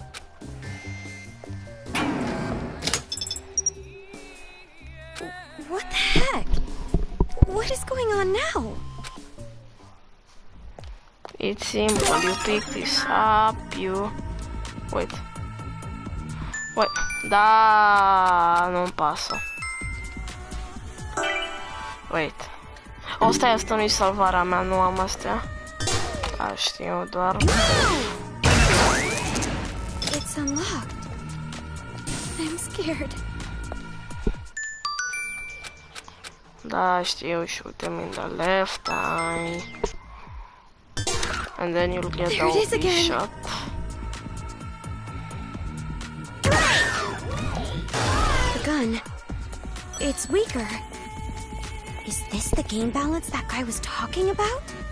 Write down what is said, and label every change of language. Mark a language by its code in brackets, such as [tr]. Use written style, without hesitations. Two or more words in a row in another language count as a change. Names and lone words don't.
[en] What the heck? What is going on now? It's simple, you pick this up, you... Wait. [ro] Da, nu-mi pasă. [en] Wait. [ro] Asta nu-i salvarea mea, nu am astea. Da, știu, doar... [en] It's unlocked. I'm scared. [ro] Da, știu, [en] shoot them in the left eye. And then you'll get the OP shot. The gun. It's weaker. Is this the game balance that guy was talking about?